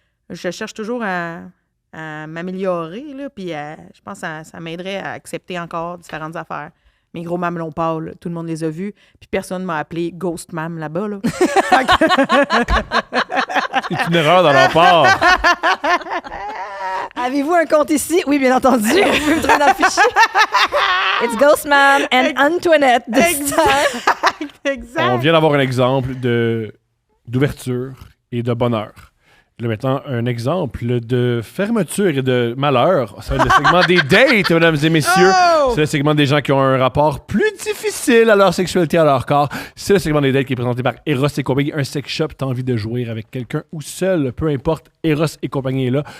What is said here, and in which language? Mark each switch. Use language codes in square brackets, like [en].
[fr] je cherche toujours à m'améliorer, là, puis je pense que ça m'aiderait à accepter encore différentes affaires. Mes gros mamelons pâles, tout le monde les a vus, puis personne m'a appelé Ghost Mam là-bas, là. C'est une erreur dans leur part. Avez-vous un compte ici? Oui, bien entendu. Vous pouvez me trouver dans le fichier. [en] It's Ghostman and Antoinette this time. [fr] Exact. On vient d'avoir un exemple d'ouverture et de bonheur. Là, maintenant, un exemple de fermeture et de malheur. C'est le segment des dates, mesdames et messieurs. Oh! C'est le segment des gens qui ont un rapport plus difficile à leur sexualité, à leur corps. C'est le segment des dates qui est présenté par Eros et compagnie. Un sex shop, t'as envie de jouer avec quelqu'un ou seul, peu importe, Eros et compagnie est là.